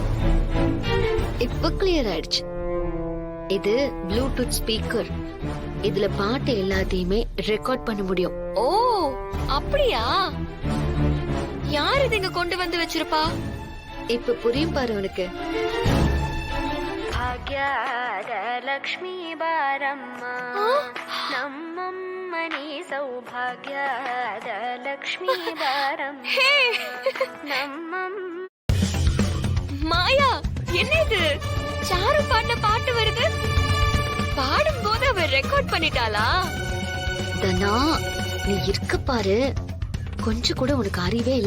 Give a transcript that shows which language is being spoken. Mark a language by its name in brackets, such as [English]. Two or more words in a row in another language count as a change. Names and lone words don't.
[Tamil] இப்ப கிளியர் ஆயிடுச்சு. இது [English] Bluetooth speaker. [Tamil] இதுல பாட்டு எல்லாத்தையுமே ரெக்கார்ட் பண்ண முடியும். ஓ, அப்படியா? யார் இது இங்க கொண்டு வந்து வச்சிருப்பா? இப்ப புரியும் பாரு உனக்கு. [Kannada] ಲಕ್ಷ್ಮೀ ಬಾರಮ್ಮ ನಮ್ಮಮ್ಮನಿ ಸೌಭಾಗ್ಯದ ಲಕ್ಷ್ಮೀ ಬಾರಮ್ಮ [Tamil] மாயா, என்ன இது? சாரு பாடின பாட்டு வருது. பாடும்போது அவ ரெக்கார்ட் பண்ணிட்டாளா? தனா, நீ இருக்க பாரு, கொஞ்சம் கூட உனக்கு அறிவே இல்ல.